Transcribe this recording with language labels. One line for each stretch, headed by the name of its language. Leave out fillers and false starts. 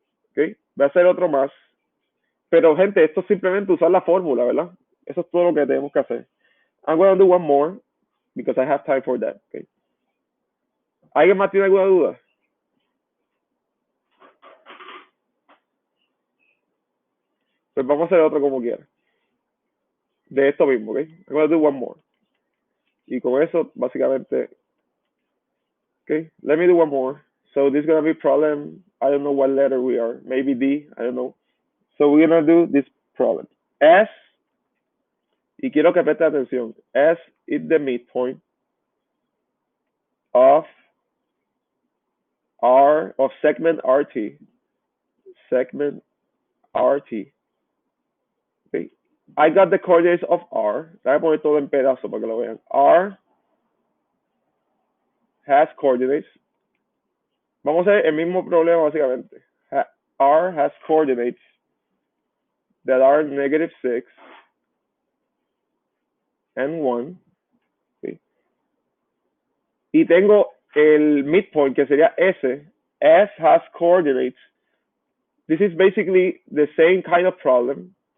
Spanish: Okay, voy a hacer otro más. Pero, gente, esto es simplemente usar la fórmula, ¿verdad? Eso es todo lo que tenemos que hacer.
English: I'm going to do one more because I have time for that. Okay.
Spanish: ¿Alguien más tiene alguna duda? Pues vamos a hacer otro como quiera. De esto mismo, ¿ok?
English: I'm going to do one more.
Spanish: Y con eso, básicamente,
English: okay, let me do one more. So this is going to be problem, I don't know what letter we are. Maybe D, I don't know. So we're going to do this problem. S,
Spanish: y quiero que preste atención,
English: S is the midpoint of R, of segment RT. Segment RT. Okay. I got the coordinates of R.
Spanish: Voy a poner todo en pedazo para que lo vean.
English: R has coordinates.
Spanish: Vamos a ver el mismo problema básicamente.
English: R has coordinates that are -6 and 1.
Spanish: ¿Sí? Y tengo el midpoint que sería S.
English: S has coordinates. This is basically the same kind of problem.